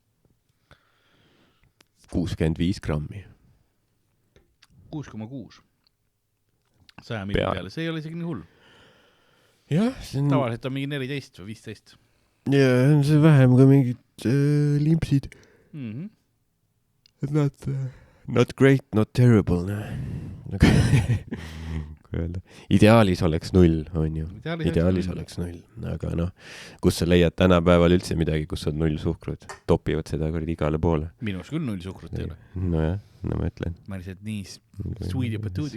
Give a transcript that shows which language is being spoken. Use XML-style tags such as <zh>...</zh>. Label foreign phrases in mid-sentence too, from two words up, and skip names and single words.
<et>65 grammi. 6,6. 100 milli peale, see ei ole isegi nii hull. Jah, see on... Tavaliselt on mingi 14 või 15. Ja, on see vähem ka mingid limpsid.</et> <en>Not great, not terrible.</en> <et>Ideaalis oleks 0, on ju. Ideaalis oleks 0. Aga noh, kus sa leiad tänapäeval üldse midagi, kus on 0 suhkrut? Topivad seda kord igale poole. Minus küll 0 suhkrut ei ole. No jah, no ma ütlen. Ma lihtsalt nii</et> <en>sweetie patootie.</en>